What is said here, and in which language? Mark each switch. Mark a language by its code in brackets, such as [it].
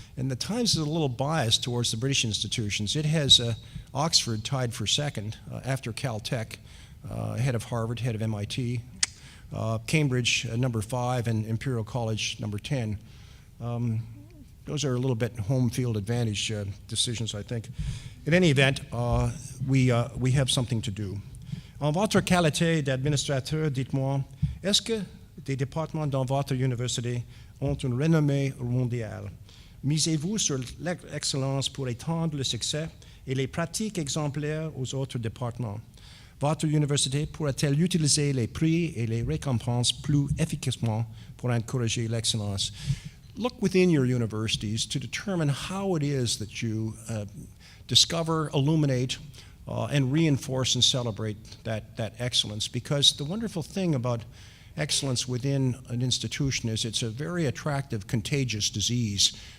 [en] And the Times is a little biased towards the British institutions. It has Oxford tied for second after Caltech, ahead of Harvard, head of MIT, Cambridge number 5, and Imperial College number 10. Those are a little bit home field advantage decisions, I think. In any event, we have something to do. [fr] En votre qualité d'administrateur, dites-moi, est-ce que des départements dans votre université ont une renommée mondiale? Misez-vous sur l'excellence pour étendre le succès et les pratiques exemplaires aux autres départements? Votre université pourra-t-elle utiliser les prix et les récompenses plus efficacement pour encourager l'excellence? [en] Look within your universities to determine how it is that you discover, illuminate, and reinforce and celebrate that excellence. Because the wonderful thing about excellence within an institution is it's a very attractive, contagious disease.